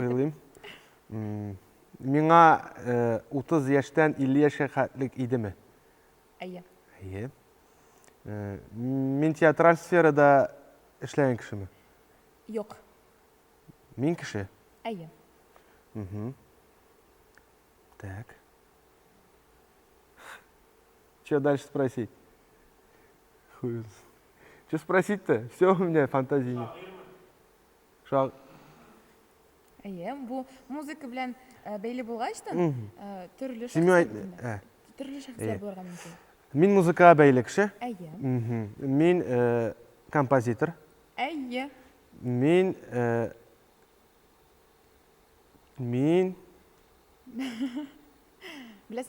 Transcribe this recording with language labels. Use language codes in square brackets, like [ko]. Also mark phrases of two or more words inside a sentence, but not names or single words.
[tt] Уйлыйм. Миңа 30 яшьтән 50 яшькә хәтлек идеме? Әйе. Әйе. Мин театраль сферада эшләгән кешеме? Юк. Мин кеше? Әйе. [ru] Так. Что дальше спросить? Что спросить-то? Все у меня фантазии нет. Шаг. [tt] Әйе, бу музыка белән бәйле булгач та, төрле [ru] Семья... [tt] шәхесләр булырга мөмкин. Мин музыкага бәйле кеше. Әйе. Мин композитор. Әйе. Мин Беләсеңме?